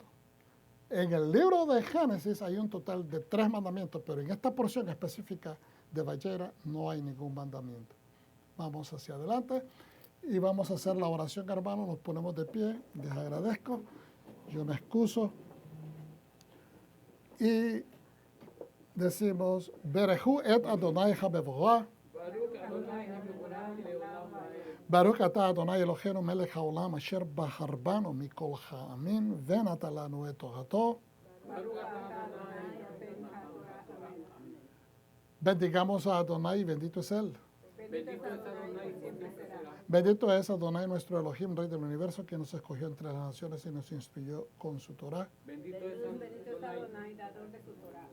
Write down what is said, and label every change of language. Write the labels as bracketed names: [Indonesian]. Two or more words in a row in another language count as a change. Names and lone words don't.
[Spanish] En el libro de Génesis hay un total de 3 mandamientos, pero en esta porción específica de Valleira no hay ningún mandamiento. Vamos hacia adelante y vamos a hacer la oración, hermanos. Nos ponemos de pie, les agradezco, yo me excuso y decimos, [Hebrew] ברכו את אדוני המבורך, ברוך אתה אדוני אלוהינו מלך העולם אשר בחר בנו מכל העמים ונתן לנו את תורתו. [Spanish] Bendigamos a Adonai, bendito es Él. Bendito es Adonai, nuestro Elohim, Rey del universo, que nos escogió entre las naciones y nos instruyó con su Torah. Bendito es Adonai, dador de su Torah.